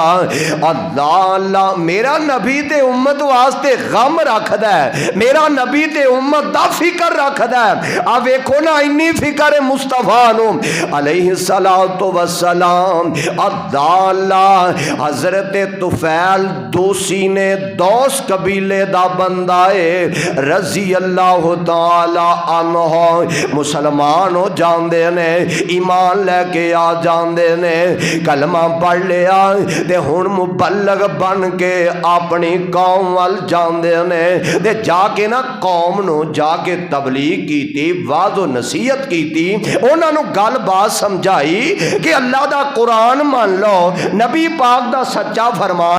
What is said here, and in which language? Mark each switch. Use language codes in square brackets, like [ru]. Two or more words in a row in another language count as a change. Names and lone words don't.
[pa] ਅੱਲਾਹ ਮੇਰਾ ਨਬੀ ਤੇ ਉੱਮਤ ਵਾਸਤੇ ਗ਼ਮ ਰੱਖਦਾ ਹੈ, ਮੇਰਾ ਨਬੀ ਤੇ ਉੱਮਤ ਦਾ ਫ਼ਿਕਰ ਰੱਖਦਾ ਹੈ। ਆ ਵੇਖੋ ਨਾ ਇੰਨੀ ਫ਼ਿਕਰ ਹੈ ਮੁਸਤਫ਼ਾ ਨੂੰ [ar] عليه الصلاة والسلام. [pa] ਅੱਲਾਹ ਹਜ਼ਰਤ ਤੁਫ਼ੈਲ ਦੋਸੀ ਨੇ ਦੌਸ ਕਬੀਲੇ ਦਾ ਬੰਦਾ ਹੈ, [ar] رضي الله تعالى عنه [pa] ਮੁਸਲਮਾਨ ਹੋ ਜਾਂਦੇ ਨੇ, ਈਮਾਨ ਲੈ ਕੇ ਆ ਜਾਂਦੇ ਨੇ, ਕਲਮਾ ਪੜ੍ਹ ਲਿਆ ਤੇ ਹੁਣ ਮੁਬੱਲਿਗ਼ ਬਣ ਕੇ ਆਪਣੀ ਕੌਮ ਵੱਲ ਜਾਂਦੇ ਨੇ, ਤੇ ਜਾ ਕੇ ਨਾ ਕੌਮ ਨੂੰ ਜਾ ਕੇ ਤਬਲੀਗ਼ ਕੀਤੀ, ਵਾਜ਼ੋ ਨਸੀਹਤ ਕੀਤੀ, ਉਨ੍ਹਾਂ ਨੂੰ ਗੱਲ ਬਾਤ ਸਮਝਾਈ ਕਿ ਅੱਲਾਹ ਦਾ ਕੁਰਆਨ ਮੰਨ ਲੋ, ਨਬੀ ਪਾਕ ਦਾ ਸੱਚਾ ਫ਼ਰਮਾਨ